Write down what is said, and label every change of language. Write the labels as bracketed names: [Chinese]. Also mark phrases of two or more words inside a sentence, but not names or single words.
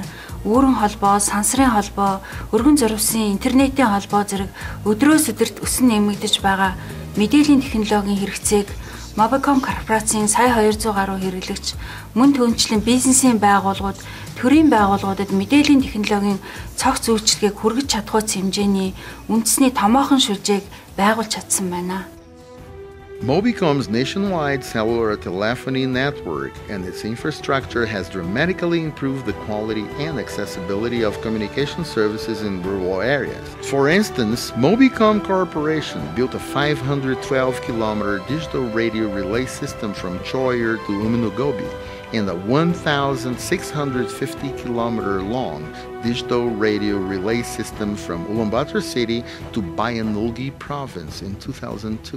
[Mongolian] өөрөн холбоо, сансрын холбоо, өргөн зурвасын интернетийн холбоо зэрэг өдрөөс өдөрт өсөн нэмэгдэж байгаа мэдээллийн технологийн хэрэгцээг MobiCom корпорацийн сая 200 гаруй хэрэглэгч, мөн түнчлэн бизнесийн байгууллагууд, төрийн байгууллагуудад мэдээллийн технологийн цогц үйлчилгээг хүргэж чадхуйц хэмжээний үндэсний томоохон шүлжээг байгуулж чадсан байна. [English] MobiCom's nationwide cellular telephony network and its infrastructure has dramatically improved the quality and accessibility of communication services in rural areas. For instance, MobiCom Corporation built a 512-kilometer digital radio relay system from Choyer to Umunugobi and a 1,650-kilometer long digital radio relay system from Ulaanbaatar City to Bayanulgi Province in 2002.